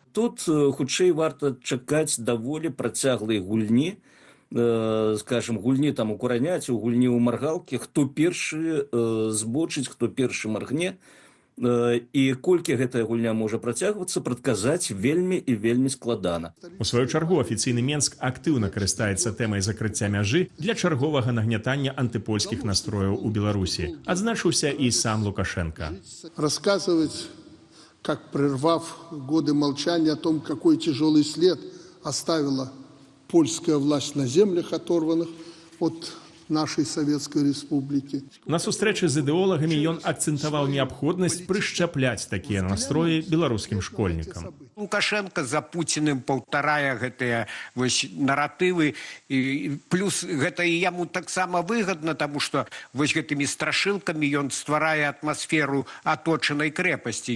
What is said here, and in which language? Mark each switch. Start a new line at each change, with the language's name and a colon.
Belarusian: Тут, хутчэй, варта чакаць даволі працяглай гульні, скажем, гульні там у кураняці, гульні ў маргалкі, хто першы збочыць, хто першы маргне, і колькі гэтая гульня можа працягвацца, прадказаць вельмі і вельмі складана. У сваю чаргу афіцыйны Менск актыўна карыстаецца тэмай закрыцця мяжы для чарговага нагнятання антыпольскіх настрояў у Беларусі. Адзначыўся і сам Лукашенко.
Russian: Рассказывать, как, прервав годы молчания о том, какой тяжелый след оставила польская власть на землях, оторванных от нашей Советской Республики.
Belarusian: На сустрэчы з ідэолагамі ён акцэнтаваў неабходнасць прышчапляць такія настроі беларускім школьнікам. Лукашенко за Путиным паўтарае гэтыя наратывы, і плюс гэта і яму таксама выгадна, таму што вось гэтымі страшылкамі ён стварае атмасферу аточанай крэпасці.